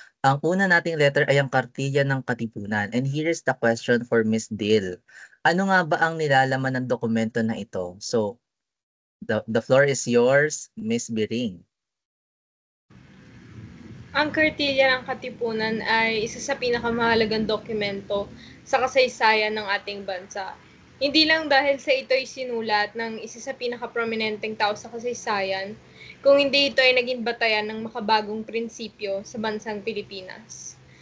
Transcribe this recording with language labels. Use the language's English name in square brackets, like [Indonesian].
[Filipino] Ang una nating letter ay ang kartilya ng Katipunan. [English] And here is the question for Miss Dil. [Filipino] Ano nga ba ang nilalaman ng dokumento na ito? [English] So, the floor is yours, Miss Biring. [Filipino] Ang Kartilya ng Katipunan ay isa sa pinakamahalagang dokumento sa kasaysayan ng ating bansa. Hindi lang dahil sa ito'y sinulat ng isa sa pinakaprominenteng tao sa kasaysayan, kung hindi ito ay naging batayan ng makabagong prinsipyo sa bansang Pilipinas.